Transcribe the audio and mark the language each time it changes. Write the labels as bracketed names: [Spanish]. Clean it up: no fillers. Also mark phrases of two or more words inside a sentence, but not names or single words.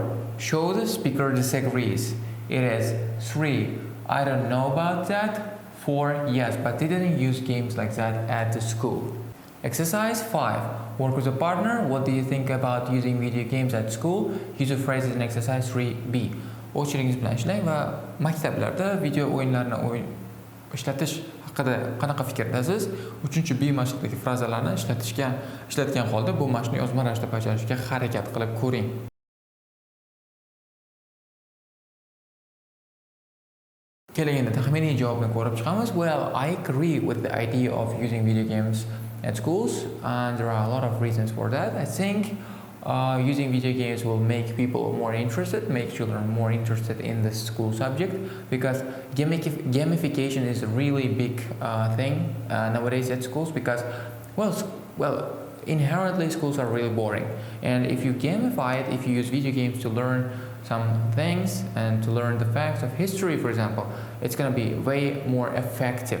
[English] Show the speaker disagrees. It is 3. I don't know about that. 4. Yes, but they didn't use games like that at the school. Exercise 5. Work with a partner. What do you think about using video games at school? Use the phrases in exercise 3B. [Uzbek] O'z she'ringiz bilan ishlang va maktablarda video o'yinlarini ishlatish haqida qanaqa fikrdasiz? 3B mashqdagi frazalarni ishlatgan holda bu mashqni yozma ravishda bajarishga harakat qilib ko'ring. Keling endi taxminiy javobni ko'rib chiqamiz. [English] Well, I agree with the idea of using video games at schools, and there are a lot of reasons for that. I think using video games will make people more interested, make children more interested in the school subject, because gamification is a really big thing nowadays at schools, because well, inherently schools are really boring, and if you gamify it, if you use video games to learn some things and to learn the facts of history, for example, it's going to be way more effective.